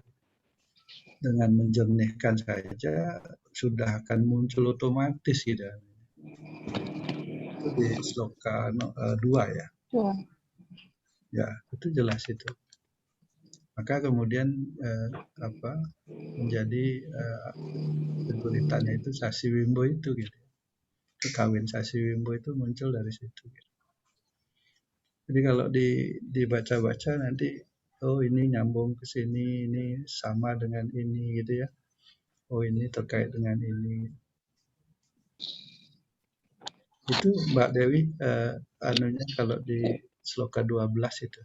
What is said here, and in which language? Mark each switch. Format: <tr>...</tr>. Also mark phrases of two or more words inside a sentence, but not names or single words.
<id>Dengan menjernihkan saja sudah akan muncul otomatis gitu. Itu di sloka 2 ya. Ya, itu jelas itu. Maka kemudian menjadi kesulitannya itu sasi wimbo itu gitu. Kekawin sasi wimbo itu muncul dari situ gitu. Jadi kalau dibaca-baca nanti, oh ini nyambung ke sini, ini sama dengan ini gitu ya. Oh ini terkait dengan ini. Itu Mbak Dewi, anunya kalau di sloka 12 itu.</id>